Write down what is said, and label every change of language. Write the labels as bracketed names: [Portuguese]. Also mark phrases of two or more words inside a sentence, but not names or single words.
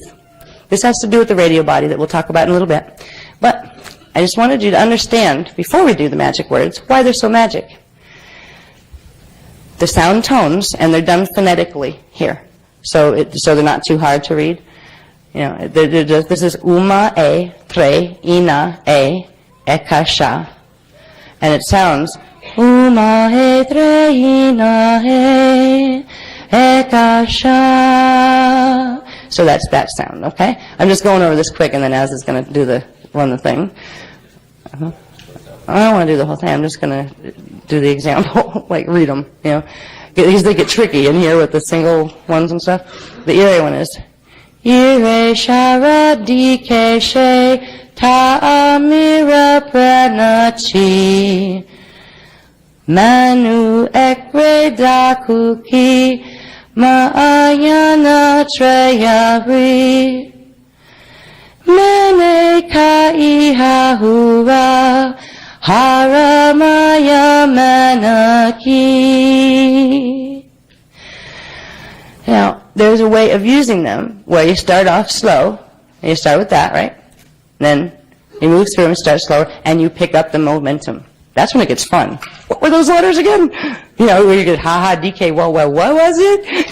[English] This has to do with the radio body that we'll talk about in a little bit. But I just wanted you to understand, before we do the magic words, why they're so magic. The sound tones, and they're done phonetically here, so they're not too hard to read. You know, this is uma e tre ina e ekasha, and it sounds uma e tre ina e ekasha. So that's that sound. Okay, I'm just going over this quick, and then Az is going to run the thing. I don't want to do the whole thing. I'm just going to do the example, like read them, you know. Because they get tricky in here with the single ones and stuff. The ire one is ire shara dike she ta'amira pranachi manu ekre dakuki ma'ayana treyari mene kaihahura haramaya manaki. Now, there's a way of using them where you start off slow, and you start with that, right? Then you move through and start slower, and you pick up the momentum. That's when it gets fun. What were those letters again? You know, where you get ha-ha, DK, well, what was it?